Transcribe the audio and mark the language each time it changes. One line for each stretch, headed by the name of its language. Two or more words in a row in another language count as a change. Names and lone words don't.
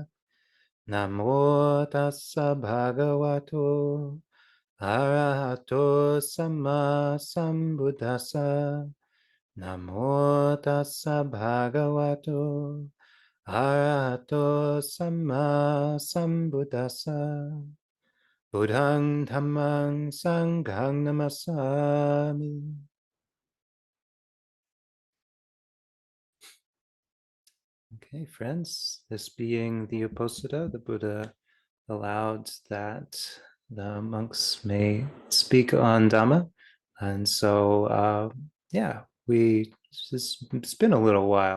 Pali: Namo tassa bhagavato arahato samma sambuddhassa. Namo tassa bhagavato arahato samma sambuddhassa. Buddhang dhammang sanghang namasami.
English: Okay, friends, this being the Uposatha, the Buddha allowed that the monks may speak on Dhamma. And so, yeah, it's been a little while.